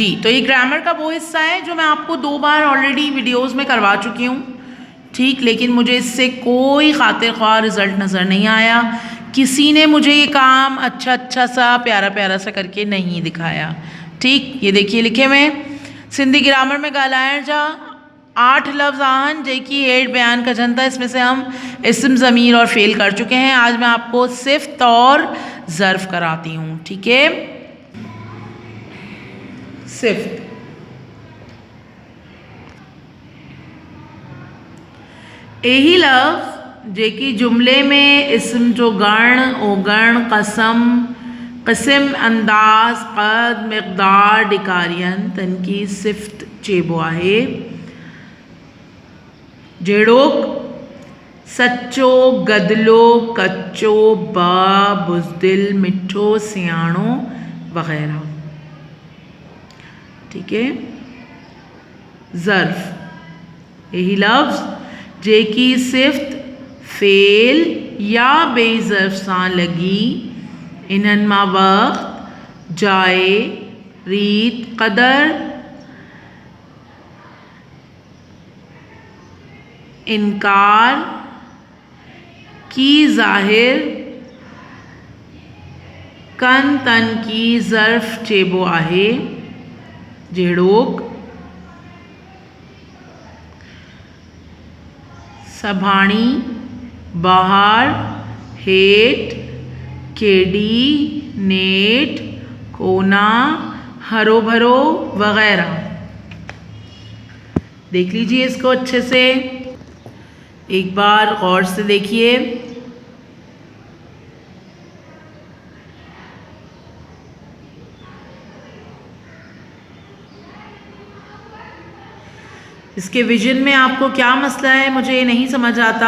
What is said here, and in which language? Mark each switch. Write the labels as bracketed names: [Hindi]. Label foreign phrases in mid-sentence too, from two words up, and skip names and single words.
[Hindi] तो ये ग्रामर का वो हिस्सा है जो मैं आपको 2 बार ऑलरेडी वीडियोस में करवा चुकी हूँ, ठीक। लेकिन मुझे इससे कोई खातिर ख्वाह रिज़ल्ट नज़र नहीं आया। किसी ने मुझे ये काम अच्छा सा प्यारा प्यारा सा करके नहीं दिखाया, ठीक। [Sindhi] ये देखिए लिखे में सिंधी ग्रामर में ॻाल्हाइण जा 8 लफ्ज़ आहिनि जेकी हेठि बयान कजनि था। [Hindi] इसमें से हम इस्म, ज़मीर और फ़ेल कर चुके हैं। आज मैं आपको सिफ़्त और ज़र्फ़ कराती हूँ, ठीक है। [Sindhi] सिफ़्त, यही लफ्ज़ जेकी जुमले में इस्म जो गण, ओगण, कसम, क़िस्म, अंदाज़, क़द, मिक़दार ॾेखारियनि तनकी सिफ़्त चइबो आहे। जहिड़ोक सच्चो, गदलो, कच्चो, बुज़दिल, मिठो, सियाणो वग़ैरह, [Hindi] ठीक है। [Sindhi] ज़र्फ़, यही लफ्ज़ जे की सिफ्त फेल या बेज़र्फ़ सां लॻी, इन्हनि मां वक़्त, जाइ, रीत, क़दर, इनकार की ज़ाहिर कन तन की ज़र्फ़ चइबो आहे। जहिड़ोक सभाणी, बहार, हेठ, केडी, नेठ, कोना, हरो भरो वगैरह। [Hindi] देख लीजिए इसको अच्छे से, एक बार गौर से देखिए। इसके विजन में आपको क्या मसला है, मुझे ये नहीं समझ आता।